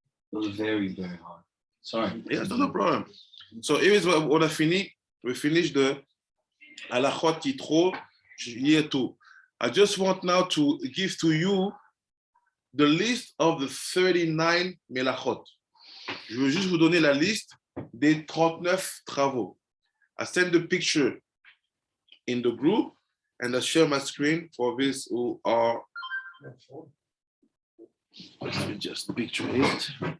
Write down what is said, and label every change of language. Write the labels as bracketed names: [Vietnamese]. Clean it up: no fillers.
[English] It was very, very hot. Sorry. Yeah, no problem. So here is what [French] on a fini. [English] We finished the halachot yitro year 2. I just want now to give to you the list of the 39 melachot. [French] Je veux juste vous donner la liste des 39 travaux. [English] I send the picture in the group and I share my screen for those who are. Let me just picture it.